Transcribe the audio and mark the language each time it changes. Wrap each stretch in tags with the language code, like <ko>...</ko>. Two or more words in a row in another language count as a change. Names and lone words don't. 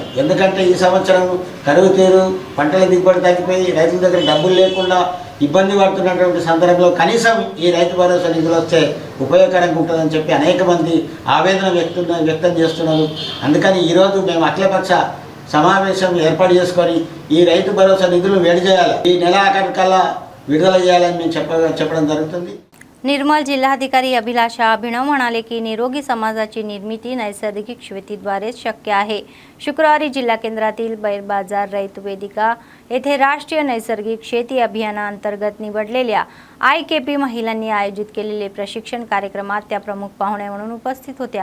<te>ఎందుకంటే ఈ సంవత్సరం కరువు తీరు, పంటల దిగుబడి తగ్గిపోయి రైతుల దగ్గర డబ్బులు లేకుండా ఇబ్బంది పడుతున్నటువంటి సందర్భంలో కనీసం ఈ రైతు భరోసా నిధులు వస్తే ఉపయోగకరంగా ఉంటుందని చెప్పి అనేక మంది ఆవేదన వ్యక్తం చేస్తున్నారు. అందుకని ఈరోజు మేము అఖిలపక్ష సమావేశం ఏర్పాటు చేసుకొని ఈ రైతు భరోసా నిధులు విడుదల చేయాలి, ఈ నెల ఆఖరికల్లా विडुदల చేయాలని మేము చెప్పడం జరుగుతుంది.</te> <mr>निर्मल जिल्हाधिकारी अभिलाषा अभिनव म्हणाले की निरोगी समाजाची निर्मिती नैसर्गिक शेतीद्वारे शक्य आहे. शुक्रवारी जिल्हा केंद्रातील बैल बाजार रैत वेदिका येथे राष्ट्रीय नैसर्गिक शेती अभियानाअंतर्गत निवडलेल्या IKP महिलांनी आयोजित केलेले प्रशिक्षण कार्यक्रमात त्या प्रमुख पाहुणे म्हणून उपस्थित होत्या.</mr>